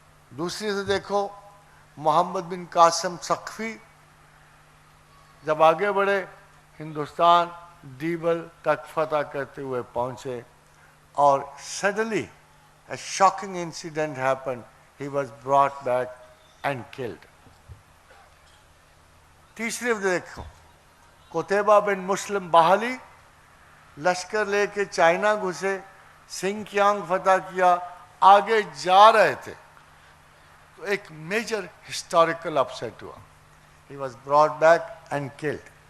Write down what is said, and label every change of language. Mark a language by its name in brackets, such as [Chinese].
[Urdu] دوسری سے دیکھو محمد بن قاسم ثقفی جب آگے بڑھے ہندوستان دیبل تک فتح کرتے ہوئے پہنچے اور [English] suddenly a shocking incident happened. He was brought back and killed. [Urdu] تیسری دیکھو قتیبہ بن مسلم باہلی لشکر لے کے چائنا گھسے، سنگ کیانگ فتح کیا، آگے جا رہے تھے تو ایک میجر ہسٹوریکل اپسیٹ ہوا۔ [English] He was brought back and killed.